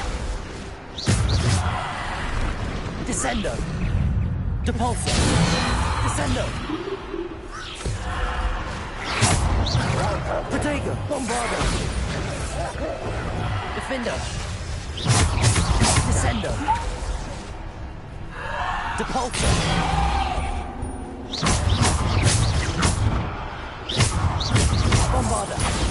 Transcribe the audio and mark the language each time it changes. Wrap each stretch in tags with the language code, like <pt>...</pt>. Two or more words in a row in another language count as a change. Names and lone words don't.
<la>Descendo! Depulso! Descendo! Protego! Bombarda! Defendo! Descendo! Depulso! Bombarda!</la>